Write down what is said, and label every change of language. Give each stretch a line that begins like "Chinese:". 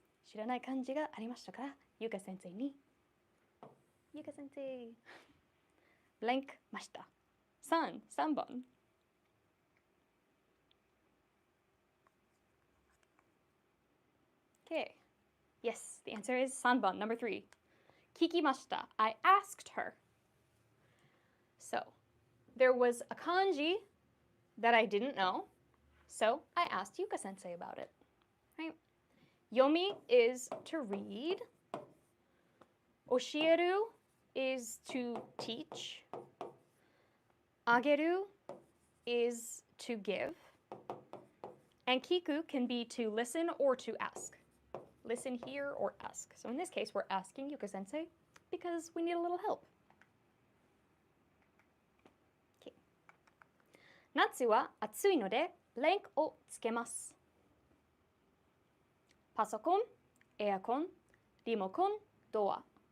Japanese: 知らない漢字がありましたからゆか先生にゆか先生ブランクました3番
English: Okay. Yes, the answer is 3番, number 3.
Japanese: 聞きました.
English: I asked her. So, there was a kanji that I didn't know, so I asked Yuka sensei about it. Right? Yomi is to read. Oshieru is to teach. Ageru is to give. And kiku can be to listen or to ask. Listen, hear, or ask. So in this case, we're asking Yuka sensei because we need a little help. Okay.
Japanese: 夏は暑いのでブランクをつけます。パソコン、エアコン、リモコン、ドア。